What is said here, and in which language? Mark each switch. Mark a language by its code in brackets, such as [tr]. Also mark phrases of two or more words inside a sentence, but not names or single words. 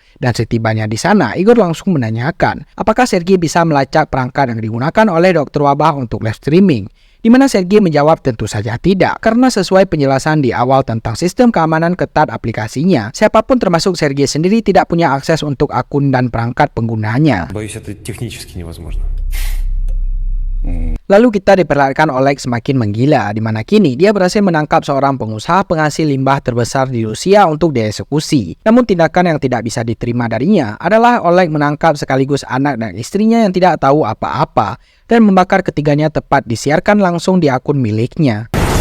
[id] Dan setibanya di sana, Igor langsung menanyakan apakah Sergei bisa melacak perangkat yang digunakan oleh Dr. Wabah untuk [en] live streaming. [id] Di mana Sergei menjawab tentu saja tidak, karena sesuai penjelasan di awal tentang sistem keamanan ketat aplikasinya, siapapun termasuk Sergei sendiri tidak punya akses untuk akun dan perangkat penggunanya. [ru] Боюсь, это технически невозможно. [id] Lalu kita diperlihatkan Oleg semakin menggila, di mana kini dia berhasil menangkap seorang pengusaha penghasil limbah terbesar di Rusia untuk dieksekusi. Namun tindakan yang tidak bisa diterima darinya adalah Oleg menangkap sekaligus anak dan istrinya yang tidak tahu apa-apa dan membakar ketiganya tepat disiarkan langsung di akun miliknya.